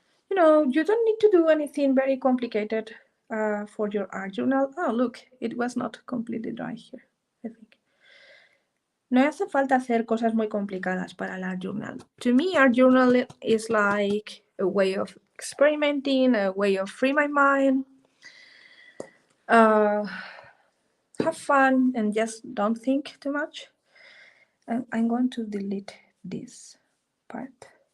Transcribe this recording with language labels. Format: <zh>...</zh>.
<en>You know, you don't need to do anything very complicated for your art journal. Oh, look, it was not completely dry here, I think.</en> <es>No hace falta hacer cosas muy complicadas para el art journal.</es> <en>To me, art journal is like a way of experimenting, a way of free my mind, have fun, and just don't think too much. I'm going to delete this part.</en>